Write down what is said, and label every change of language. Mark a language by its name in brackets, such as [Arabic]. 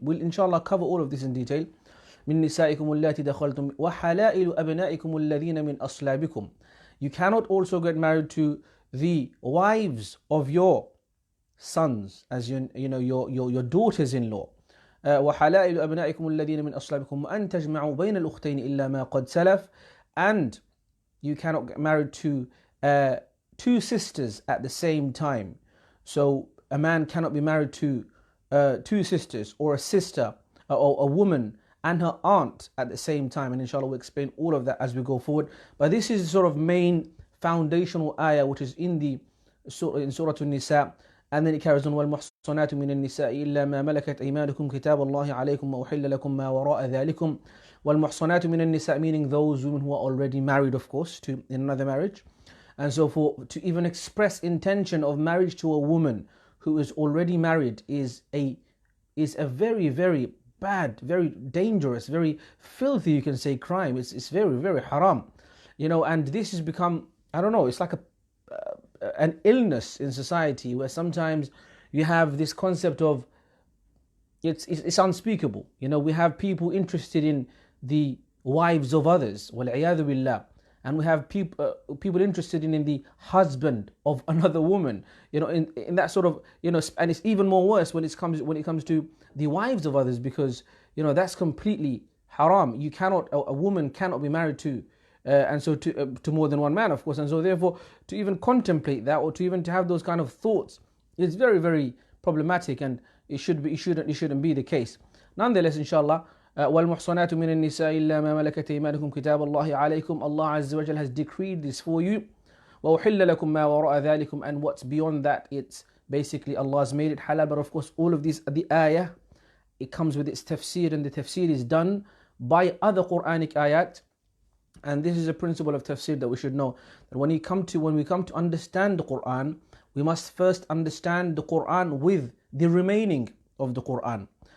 [English] We'll inshallah cover all of this in detail. [Arabic] مِّن نِسَائِكُمُ اللَّاتِي دَخَلْتُم وَحَلَائِلُ أَبْنَائِكُمُ الَّذِينَ مِنْ أَصْلَابِكُم. [English] You cannot also get married to the wives of your sons, as your daughters-in-law, [Arabic] وحلائل أبنائكم الذين من أصلابكم وأن تجمعوا بين الأختين إلا ما قد سلف. [English] And you cannot get married to two sisters at the same time. So a man cannot be married to two sisters, or a sister, or a woman and her aunt at the same time. And inshallah we'll explain all of that as we go forward. But this is sort of main foundational ayah which is in Surah An-Nisa. And then it carries on, [Arabic] وَالْمُحْصَنَاتُ مِنَ النِّسَاءِ إِلَّا مَا مَلَكَتْ أَيْمَانُكُمْ كِتَابَ اللَّهِ عَلَيْكُمْ وَأُحِلَّ لَكُمْ مَا وَرَاءَ ذَلِكُمْ. وَالْمُحْصَنَاتُ مِنَ النِّسَاءِ, [English] meaning those women who are already married, of course, to in another marriage. And so to even express intention of marriage to a woman who is already married is a very, very bad, very dangerous, very filthy, you can say, crime. It's very, very haram. And this has become, I don't know, it's like an illness in society, where sometimes you have this concept of it's unspeakable. We have people interested in the wives of others, [Arabic] وَالْعِيَاذُ بِاللَّهِ, [English] and we have people interested in the husband of another woman, in that sort of, and it's even more worse when it comes to the wives of others, because that's completely haram. A woman cannot be married to and so to more than one man, of course. And so therefore to even contemplate that, or to have those kind of thoughts, is very, very problematic, and it shouldn't be the case. Nonetheless, inshallah, [Arabic] وَالْمُحْصَنَاتُ مِنَ النِّسَاءِ إِلَّا مَا مَلَكَتْ أَيْمَانُكُمْ كِتَابَ اللَّهِ عَلَيْكُمْ. [English] Allah Azza wa Jal has decreed this for you. [Arabic] وَأُحِلَّ لَكُمْ مَا وَرَاءَ ذَلِكُمْ, [English] and what's beyond that, it's basically Allah's made it halal. But of course all of these, the ayah, it comes with its tafsir, and the tafsir is done by other Quranic ayat. And this is a principle of tafsir that we should know, that when we come to understand the Quran, we must first understand the Quran with the remaining of the Quran.